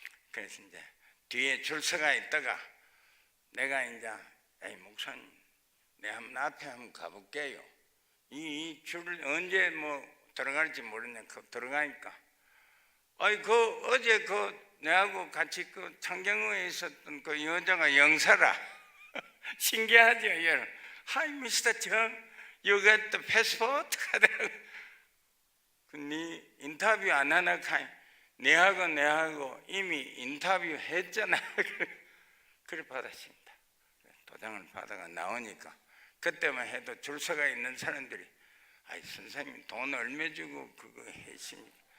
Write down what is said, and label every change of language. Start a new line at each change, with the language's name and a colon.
Korean: 그래서 이제 뒤에 줄 서가 있다가 내가 이제 목사님, 내가 한번 앞에 한번 가볼게요. 이 줄을 언제 들어갈지 모르는데 들어가니까 어제 내하고 같이 창경호에 있었던 그 여자가 영사라. 신기하죠, 여러분.
English: Hi, Mr. John, you got the passport?
Korean: 네 인터뷰 안 하나 카이. 내하고 이미 인터뷰 했잖아. 그래 받았습니다. 도장을 받아가 나오니까 그때만 해도 줄 서가 있는 사람들이 선생님 돈 얼마 주고 그거 했습니까?